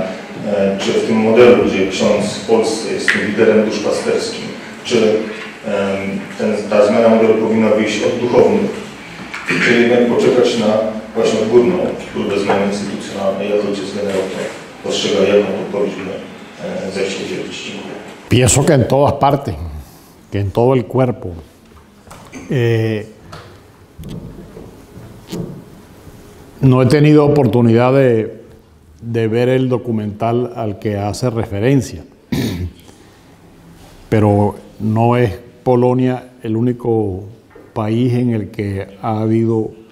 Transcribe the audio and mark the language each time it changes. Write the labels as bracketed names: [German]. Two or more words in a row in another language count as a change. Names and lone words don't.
[Polish] Czy w tym modelu, gdzie ksiądz w Polsce jest tym liderem duszpasterskim, czy ta zmiana modelu powinna wyjść od duchownych, czy jednak poczekać na właśnie odgórną próbę zmiany instytucjonalnej, jak ojciec generał to postrzega, jaką to powinniśmy zechcieć udzielić? Dziękuję. [Spanish] Pienso que en todas partes, que en todo el cuerpo. No he tenido oportunidad de ver el documental al que hace referencia, pero no es Polonia el único país en el que ha habido